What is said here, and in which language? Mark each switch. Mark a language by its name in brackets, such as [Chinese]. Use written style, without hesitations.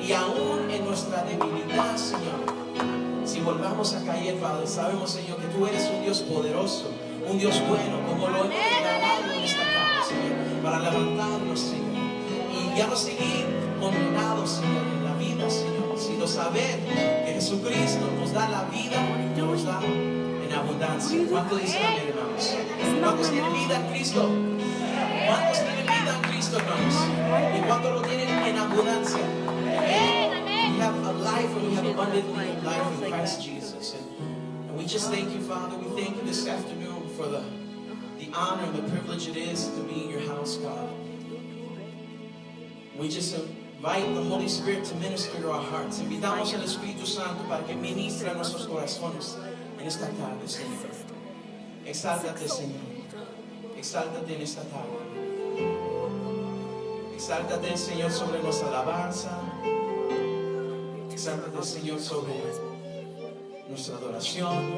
[Spanish] Y aún en nuestra debilidad, Señor, si volvamos a caer, Padre, sabemos, Señor, que tú eres un Dios poderoso, un Dios bueno, como lo hemos declarado en esta tarde, Señor, para levantarnos, Señor, y ya no seguir condenados, Señor, en la vida, Señor, sino saber que Jesucristo nos da la vida, nos da en abundancia. ¿Cuántos dicen amén, hermanos? ¿Cuántos tienen vida en Cristo? ¿Cuántos tienen vida en Cristo, hermanos? ¿Y cuántos lo tienen en abundancia? [English] We have a life and we have abundantly life in Christ Jesus. And we just thank you, Father. We thank you this afternoon for the honor and the privilege it is to be in your house, God. We just invite the Holy Spirit to minister to our hearts. [Spanish] Invitamos al Espíritu Santo para que ministre a nuestros corazones en esta tarde, Señor. Exáltate, Señor. Exáltate en esta tarde. Exáltate, Señor, sobre nuestra alabanza. Exáltate, Señor, sobre nuestra adoración.